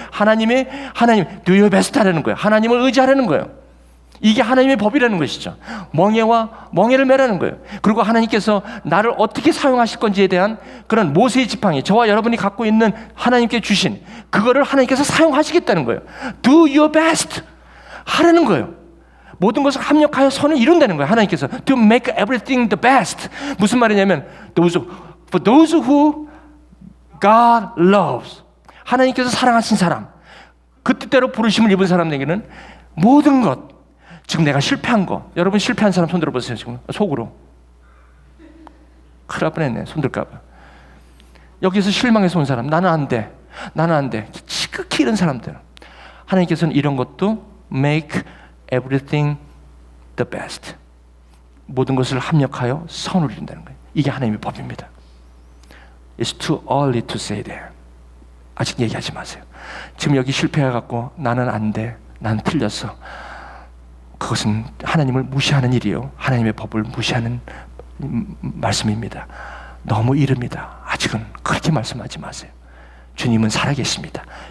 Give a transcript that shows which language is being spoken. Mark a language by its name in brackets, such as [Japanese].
[Korean] 하나님 [English] do your best [Korean] 하라는 거예요. 하나님을 의지하라는 거예요. 이게 하나님의 법이라는 것이죠. 멍에를 매라는 거예요. 그리고 하나님께서 나를 어떻게 사용하실 건지에 대한 그런 모세의 지팡이, 저와 여러분이 갖고 있는 하나님께 주신 그거를 하나님께서 사용하시겠다는 거예요. [English] Do your best [Korean] 하라는 거예요. 모든 것을 합력하여 선을 이룬다는 거예요. 하나님께서 [English] to make everything the best. [Korean] 무슨 말이냐면 [English] for those who God loves. [Korean] 하나님께서 사랑하신 사람, 그 뜻대로 부르심을 입은 사람에게는 모든 것, 지금 내가 실패한 거, 여러분 실패한 사람 손 들어보세요. 지금 속으로 큰일 날 뻔했네. 손 들까봐. 여기서 실망해서 온 사람, 나는 안 돼 지극히 이런 사람들, 하나님께서는 이런 것도 [English] make everything the best, [Korean] 모든 것을 합력하여 선을 이룬다는 거예요. 이게 하나님의 법입니다. [English] It's too early to say that. [Korean] 아직 얘기하지 마세요. 지금 여기 실패해갖고 나는 안 돼, 난 틀렸어, 그것은 하나님을 무시하는 일이요, 하나님의 법을 무시하는 말씀입니다. 너무 이릅니다. 아직은 그렇게 말씀하지 마세요. 주님은 살아계십니다.